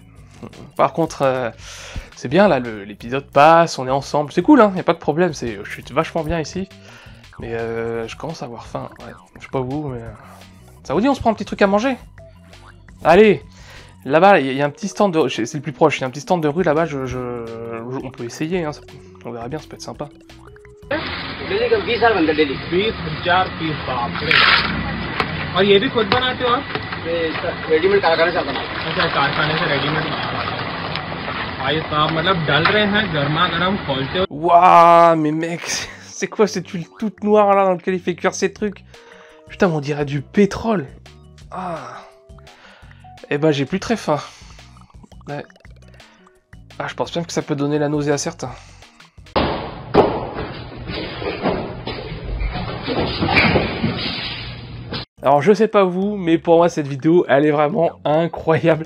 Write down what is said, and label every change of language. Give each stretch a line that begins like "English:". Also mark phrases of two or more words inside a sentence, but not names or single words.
French: Par contre, c'est bien là, l'épisode passe, on est ensemble, c'est cool, hein, y a pas de problème, je suis vachement bien ici. Mais je commence à avoir faim, ouais, je sais pas vous, mais... Ça vous dit on se prend un petit truc à manger? Allez, là-bas, il y a un petit stand de... C'est le plus proche, il y a un petit stand de rue là-bas, on peut essayer, hein, on verra bien, ça peut être sympa.
Hindi: और ये भी खुद बनाते हो आप? रेडीमेड कारखाने से आता है। अच्छा, कारखाने से रेडीमेड। भाई साहब मतलब डल रहे हैं गर्मा गर्म खोलते।
French: Waouh, mais mec, c'est quoi cette huile toute noire là dans laquelle il fait cuire ces trucs? Putain, on dirait du pétrole. Ah. Eh ben, j'ai plus très faim. Ouais. Ah, je pense bien que ça peut donner la nausée à certains. Alors, je sais pas vous, mais pour moi, cette vidéo, elle est vraiment incroyable.